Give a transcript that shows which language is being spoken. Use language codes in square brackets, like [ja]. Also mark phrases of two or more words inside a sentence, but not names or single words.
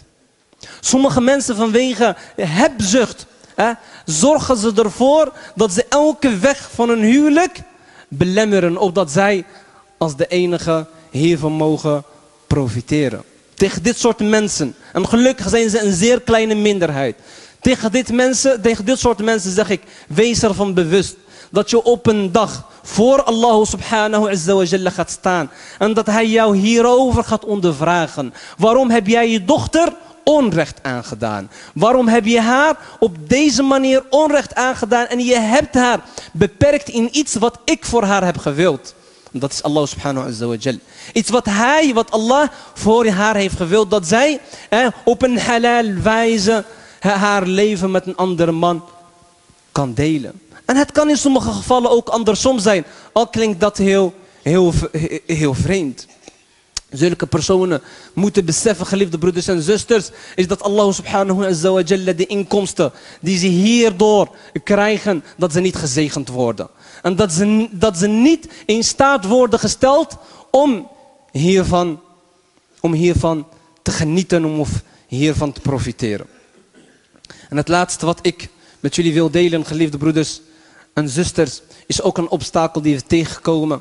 [nl] Sommige mensen vanwege hebzucht zorgen ze ervoor dat ze elke weg van een huwelijk belemmeren, opdat zij als de enige hiervan mogen profiteren. Tegen dit soort mensen, en gelukkig zijn ze een zeer kleine minderheid. Tegen dit soort mensen zeg ik, wees ervan bewust dat je op een dag voor [ar] الله سبحانه وجل [nl] gaat staan. En dat hij jou hierover gaat ondervragen. Waarom heb jij je dochter onrecht aangedaan? Waarom heb je haar op deze manier onrecht aangedaan en je hebt haar beperkt in iets wat ik voor haar heb gewild? Dat is [ar] الله سبحانه وجل. [nl] Iets wat Allah voor haar heeft gewild, dat zij op een halal wijze haar leven met een andere man kan delen. En het kan in sommige gevallen ook andersom zijn, al klinkt dat heel vreemd. Zulke personen moeten beseffen, geliefde broeders en zusters, is dat [ar] الله سبحانه وجل [nl] de inkomsten die ze hierdoor krijgen, dat ze niet gezegend worden. En dat ze niet in staat worden gesteld om hiervan te genieten, of hiervan te profiteren. En het laatste wat ik met jullie wil delen, geliefde broeders en zusters, is ook een obstakel die we tegenkomen.